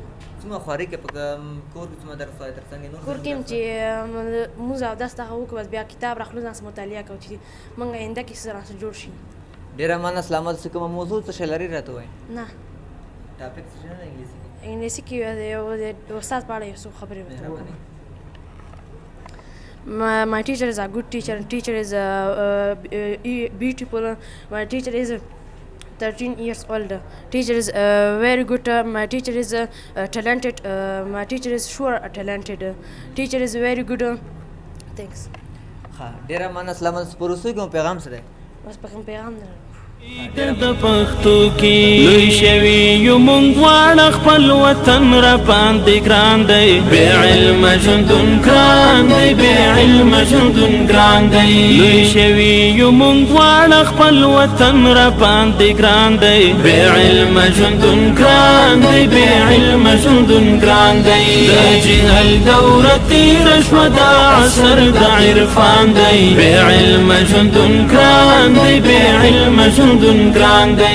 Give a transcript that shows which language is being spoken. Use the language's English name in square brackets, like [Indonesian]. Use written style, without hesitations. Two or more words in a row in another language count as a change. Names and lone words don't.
[Pashto] څومره خواري کوي په کور کې څومره درس وایي تر څنګ نور کور کې چې مونځ او داس دغه وکړو بس بیا کتاب راخلو ځان سره مطالعه کوو چې موږ آینده کې څه راسره جوړ شي ډېره مننه سلامت اوسئ کومه موضوع څه شی لري راته ووایئ نه ټاپک څه شی نه انګلیسي کې انګلیسي کې یو د استاد په اړه یو څو خبرې مهرباني [English] My teacher is a good teacher. Teacher is beautiful. My teacher is 13 years old. Teacher is very good. My teacher is talented. My teacher is sure talented. Teacher is very good. Thanks. [Pashto] ها ډېره مننه سلامت په وروستیو کې مو پیغام څه دی بس پیغام نه د پښتو کې لوی شوي یو مونږ واړه خپل وطن را باندې ګران دی بې علمه ژوندون ګران دی بې علمه ژوندون ګران دی لوی شوي یو مونږ واړه خپل وطن را باندې ګران دی بې علمه ژوندون ګران دی بې علمه ژوندون ګران دی د جهل دوره تېره شوه دا عصر د عرفان دی بې علمه ژوندون ګران دی بې علمه ژوندون ګران دی